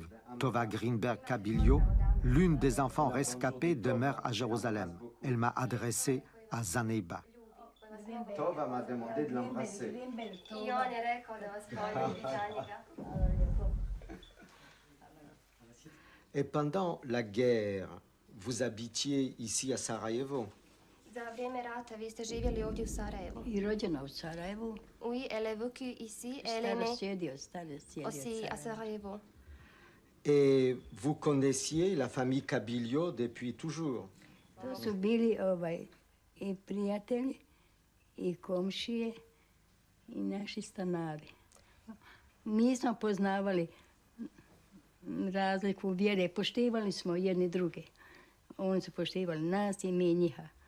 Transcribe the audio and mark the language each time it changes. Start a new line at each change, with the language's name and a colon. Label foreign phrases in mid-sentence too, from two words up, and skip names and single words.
French: Tova Greenberg-Kabilio, l'une des enfants rescapés, demeure à Jérusalem. Elle m'a adressé à Zaneiba. Tova m'a demandé de l'embrasser. Et pendant la guerre, vous habitiez ici à Sarajevo?
Bosnian: Za vrijeme rata vi ste živjeli ovdje u Sarajevu. I rođena u Sarajevu.
French: Oui, elle est vécue ici. Elle est née aussi à Sarajevo. Et vous connaissiez la famille Kabilio depuis toujours?
Bosnian: To su bili i prijatelji, i komšije, i naši stanari. Mi smo poznavali razliku vjere. Poštivali smo jedni druge. Oni su poštivali nas i mi njiha.